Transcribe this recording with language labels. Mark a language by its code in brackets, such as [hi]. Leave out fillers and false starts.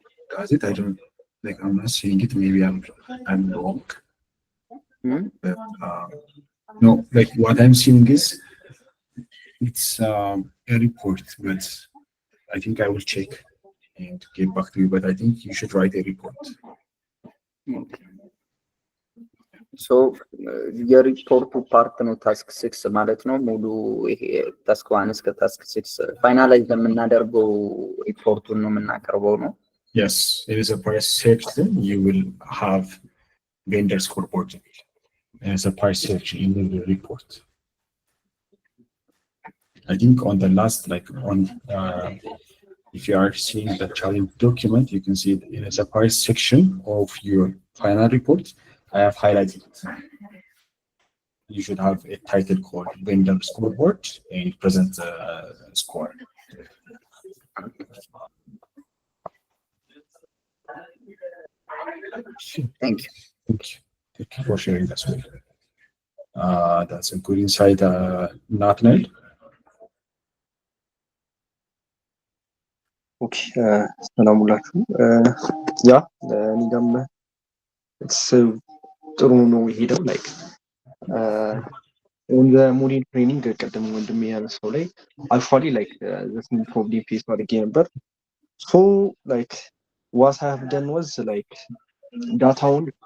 [en] Does it? I don't like. I'm not seeing it. Maybe I'm wrong. But no, like what I'm seeing is it's a report, but I think I will check and get back to you. But I think you should write a report. [am] ሶ የሪፖርቱ ፓርት ነው ታስክ 6 ማለት ነው። ሙሉ ይሄ ታስክ 1 እስከ ታስክ 6 ፋይናላይዝ የምናደርገው ሪፖርቱን ነው የምናቀርበው ነው። [en] Yes, it is a price section. You will have vendor scoreboard. There's a price section in the report. I think on the last, like on, if you are seeing the challenge document, you can see it is a price section of your final report. I have highlighted it. You should have a title called vendor scoreboard and present score. Thank you. Thank you for sharing this with me. That's a good insight, Nathaniel. [am] ኦኬ ሰላም ሁላችሁ። ያ እኔ ጋርም ጥሩ ነው የሄደው። [en] ላይክ ኦን ዘ ሞዴል ትሬኒንግ [am] ቀደም ወንድሜ ያነሳው ላይ አክቹዋሊ ላይክ ዘስም ፕሮብሌም ፌስ አድርጌ ነበር። [en] ሶ ላይክ ዋት አይ ሃቭ ደን ዋዝ ላይክ [am] ዳታውን